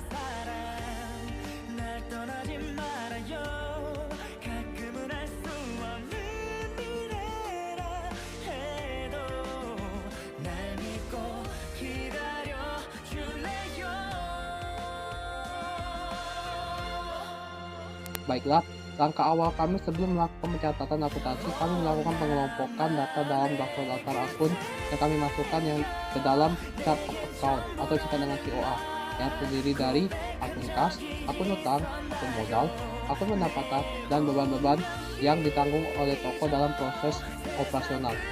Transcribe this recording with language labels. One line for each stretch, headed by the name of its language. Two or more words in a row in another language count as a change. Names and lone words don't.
Korean: 사람 날 떠나지 말아요 가끔은 알 수 없는 미래라 해도 날 믿고 기다려줄래요.
Indonesian: Baiklah, langkah awal kami sebelum melakukan pencatatan akuntansi, kami melakukan pengelompokan data dalam daftar akun yang kami masukkan yang ke dalam
English: chart of account
Indonesian: atau disingkat dengan COA, yang terdiri dari akun kas, akun utang, akun modal, akun pendapatan, dan beban-beban yang ditanggung oleh toko dalam proses operasional.